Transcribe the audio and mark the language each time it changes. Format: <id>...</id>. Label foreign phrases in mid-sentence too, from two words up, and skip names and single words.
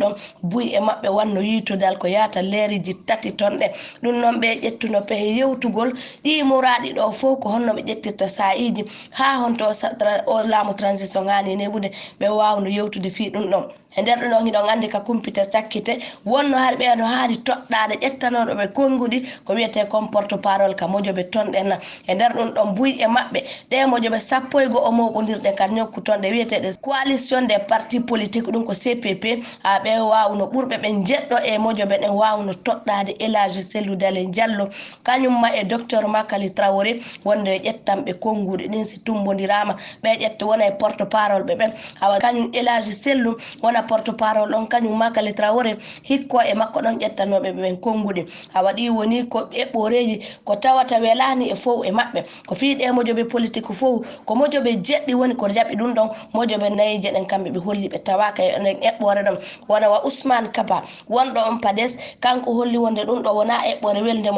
<ff>ɗon buy e maɓɓe wanno yitudal ko yata leeriji tati tonɗe ɗum noon ɓe ƴettuno pehe yewtugol ɗi muraɗi ɗo fof ko honno ɓe ƴettirta sa'iji ha honto o laamu transition hani neɓude ɓe wawno yewtude fi ɗum ɗon e nder ɗum ɗon hiɗon andi ka kumpite sakkite wonno har ɓeeno haadi toɗɗade ƴettanoɗo ɓe konngudi ko wiyete</ff> <fr>comme porte parole</fr> <ff>ka mojoɓe tonɗen e nder ɗum ɗon buy e maɓɓe ɗe mojoɓe 11 o moɓodirɗe kan ñokku tonɗe wiyeteɗe</ff> <fr>coalition des partis politiques</fr> <ff>ɗum ko CPP ha ɓe wawno ɓurɓe ɓe jeɗɗo e mojoɓe ɗen wawno toɗɗade Elhaji Cellou Dalein Diallo kañumma e docteur Makali Traoré wonde e ƴettanɓe konngudi ɗin si tumbodirama ɓe ƴetta wona e</ff> <fr>porte parole</fr> <ff>ɓe ɓen hawa kañum Elhaji Cellou wona</ff> <fr>porte parole</fr> <ff>on kañum Makali Traoré hikko e makko ɗon ƴettanoɓe ɓen konngudi ha waɗi woni ko eɓɓoreji ko tawata welani e fof e maɓɓe ko fiiɗe mojoɓe politique fof ko mojoɓe jeɗɗi woni ko jaɓi ɗum ɗon mojoɓe nayije ɗen kamɓe ɓe holli ɓe tawaka e nden eɓɓore ɗon wona wa Ousmane Kaba wonɗo on PADES kanko holli wonde ɗum ɗo wona eɓɓore weldemo</ff>